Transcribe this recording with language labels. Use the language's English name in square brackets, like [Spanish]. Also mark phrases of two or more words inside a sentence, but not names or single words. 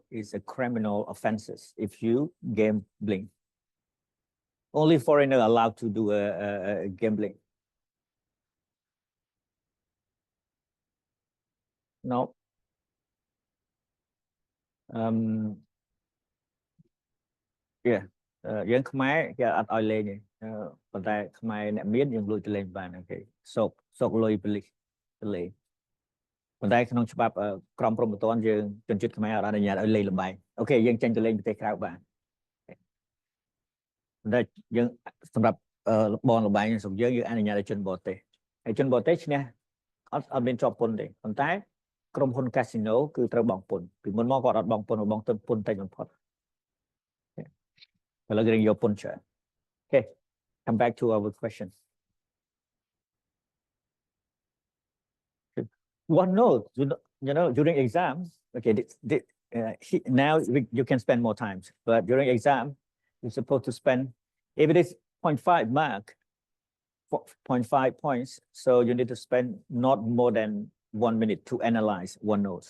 [English] It's a criminal offenses if you gambling. Only foreigner allowed to do a gambling. No. Yeah. [Khmer] យើងខ្មែរគេអត់ឲ្យលេងទេប៉ុន្តែខ្មែរអ្នកមានយើងលួចទៅលេងបានអូខេសោកលុយប៉ូលីសទៅលេងប៉ុន្តែក្នុងច្បាប់ក្រមព្រហ្មទណ្ឌយើងជនជាតិខ្មែរអត់អនុញ្ញាតឲ្យលេងល្បែងអូខេយើងចេញទៅលេងប្រទេសក្រៅបាន ប៉ុន្តែយើងសម្រាប់បងល្បែងស្រុកយើងអនុញ្ញាតឲ្យជនបរទេសហើយជនបរទេសឈ្នះអត់មានជាប់ពន្ធទេប៉ុន្តែក្រុមហ៊ុនកាស៊ីណូគឺត្រូវបង់ពន្ធពីមុនមកគាត់អត់បង់ពន្ធបង់ទៅពន្ធតិចបំផុតឥឡូវយើងយកពន្ធច្រើន [English] Okay, come back to our question. one note, during exams, okay, now you can spend more times, but during exam, you're supposed to spend, if it is 0.5 mark, 0.5 points, so you need to spend not more than 1 minute to analyze one note.